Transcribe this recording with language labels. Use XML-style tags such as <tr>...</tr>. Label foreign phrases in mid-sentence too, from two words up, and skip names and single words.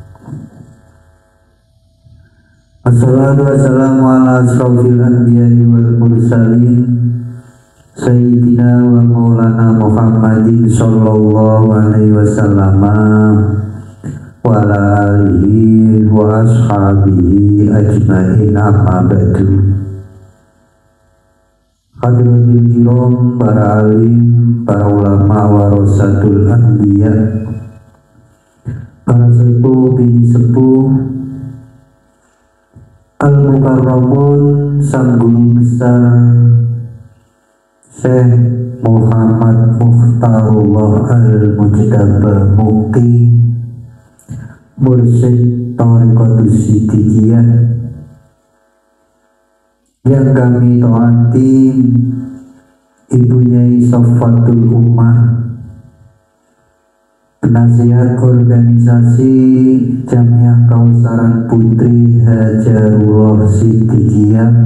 <ar>الصلاة والسلام على أشرف الأنبياء والمرسلين سيدنا ومولانا محمد صلى الله عليه وسلم وعلى آله وأصحابه أجمعين أما بعد. حضرات الكرام,</ar> <id>para alim, para ulama</id> <ar>ورثة الأنبياء,</ar> <id>para sepuh bini sepuh, Al-Mukarramun, sang guru besar Syekh Muhammad Mukhtarullah Al-Mujtaba Mukti, Mursyid Thariqatus Siddiqiyah, yang kami taati Ibu Nyai Safatul Ummah, penasihat organisasi Jamiah Kausaran Putri Hajarullah Siddiqiyah,</id>